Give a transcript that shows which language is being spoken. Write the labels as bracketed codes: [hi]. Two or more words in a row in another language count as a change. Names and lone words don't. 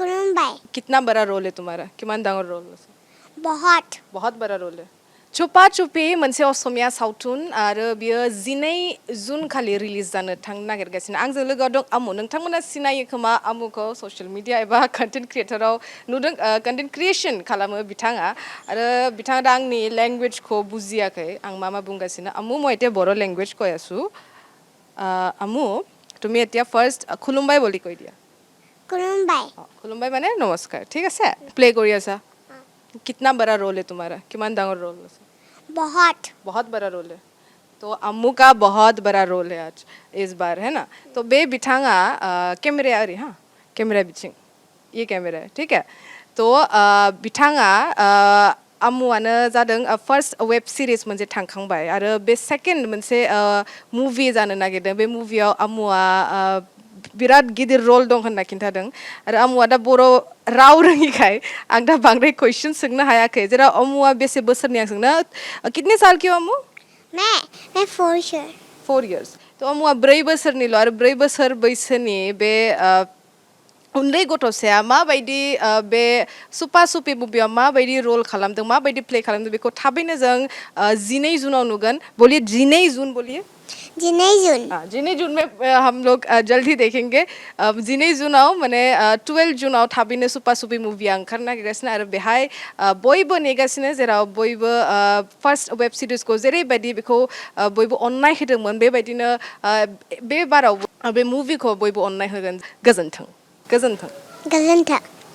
[brx] खुलुमबाय [hi] कितना बड़ा रोल है तुम्हारा [as] কিমান ডাঙৰ ৰোল [hi] बहुत बड़ा रोल है [brx] चुपा चुपि मोनसे असमिया सावथुन आरो बियो 12 जुन खालि रिलिज जानो थांनो नागिरगासिनो आंजों लोगोआव दं आमु नोंथांमोना सिनायो खोमा आमुखौ [en] social media [brx] एबा कन्टेन्ट क्रिएटराव नुदों [en] content creation [brx] खालामो बिथाङा आरो बिथाङा दा आंनि लेंगुवेजखौ बुजियाखै आं मा बुंगासिनो आमु [as] মই এতিয়া बर' লেংগুৱেজ কৈ আছো আমু তুমি এতিয়া ফাৰ্স্ট খুলুমবাই বুলি কৈ দিয়া [brx] खुलुमबाई माने नमस्कार [hi] ठीक है [brx] प्ले करी आसा [hi] कितना बड़ा रोल है तुम्हारा [as] কিমান ডাঙৰ ৰোল [hi] है बहुत बड़ा रोल है तो अम्मू का बहुत बड़ा रोल है आज इस बार है ना तो बे बिठांगा कैमरे आ रही हाँ कैमरा बिचिंग ये कैमरा है ठीक है [brx] तो बिठांगा आमुआनो जादों फार्स्ट [en] web series [brx] मोनसे थांखांबाय आरो बे सेकेंड मोनसे मुभि जानो नागिरदों बे मुभियाव आमुआ बिराद गिदिर रोल दं होनना खिन्थादों आरो आमुआ दा बर' राव रोङिखाय आं दा बांद्राय कुइसन सोंनो हायाखै जेराव आमुआ बेसे बोसोरनि आं सोंनो [hi] कितने साल की हो [brx] आमु [hi] मैं 4 [brx] years तो आमुआ 4 बोसोरनिल' आरो 4 बोसोर बैसोनि बे उन्दै गथ'साया माबायदि बे सुपा सुपि मुभियाव माबायदि रोल खालामदों माबायदि प्ले खालामदों बेखौ थाबैनो जों 12 जुनाव नुगोन बोलिए [hi] 12 जून बोलिए 12 जून में हम लोग जल्दी देखेंगे [brx] 12 जुनाव माने 12 जुनाव थाबैनो सुपा सुपि मुभिया ओंखारनो नागिरगासिनो आरो बेहाय बयबो नेगासिनो जेराव बयबो फार्स्ट वेब सिरिजखौ जेरैबायदि बेखौ बयबो अननाय होदोंमोन बेबायदिनो बे बाराव बे मुभिखौ बयबो अननाय होगोन गोजोन्थों